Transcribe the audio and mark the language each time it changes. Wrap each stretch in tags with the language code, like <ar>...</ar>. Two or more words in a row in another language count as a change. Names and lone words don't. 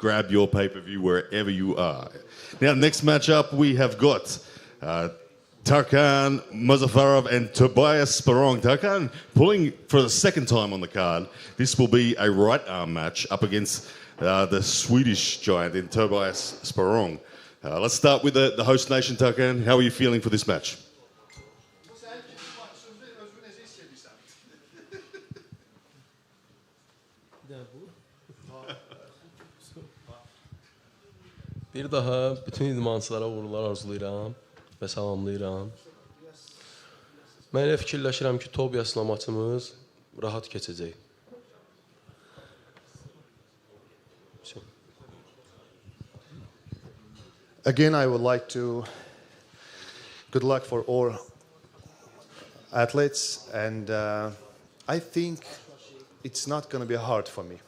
<en>grab your pay-per-view wherever you are. Now, next matchup, we have got Tarhan Muzaffarov and Tobias Sparong. Tarhan pulling for the second time on the card. This will be a right arm match up against the Swedish giant in Tobias Sparong. Let's start with the host nation, Tarhan. How are you feeling for this match?</en> <az>Bir daha bütün idmançılara uğurlar arzulayıram və salamlayıram. Mən elə fikirləşirəm ki, Tobias'la maçımız rahat keçəcək.</az> <en>Again, I would like to good luck for all athletes, and I think it's not going to be hard for me.</en>